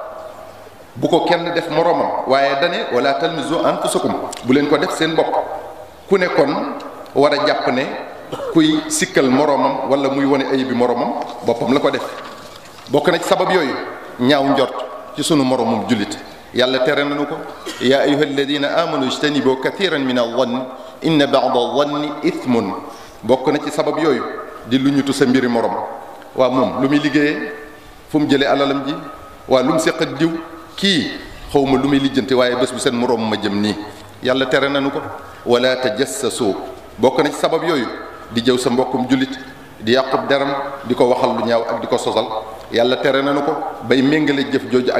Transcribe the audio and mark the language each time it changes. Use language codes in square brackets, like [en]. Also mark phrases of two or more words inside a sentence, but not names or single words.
[wo] bu ko kenn def moroomam waaye dane [ar] ولا تلمزوا أنفسكم [wo] bu leen ko def seen bopp ku ne kon war a jàpp ne kuy sikkal moroomam wala muy wane ayibi moroomam boppam la ko def bokk na ci sabab yooyu ñaaw njort ci sunu moroomum jullit yàlla tere nañu ko [ar] يا أيها الذين آمنوا اجتنبوا كثيرا من الظن إن بعض الظن إثم [wo] bokk na ci sabab yooyu di lu ñutu sa mbiri morom waa moom lu muy liggéeyee fu mu jëlee alalam ji waa lu mu séq ak diw kii xawma lu muy lijjanti waaye bés bu seen moroom ma jëm nii yàlla tere nañu ko [ar] ولا تجسسوا [wo] bokk na ci sabab yooyu di jëw sa mbokkum jullit di yàqub deram di ko waxal lu ñaaw ak di ko sosal yàlla tere nañu ko bay méngale jëf jooju ak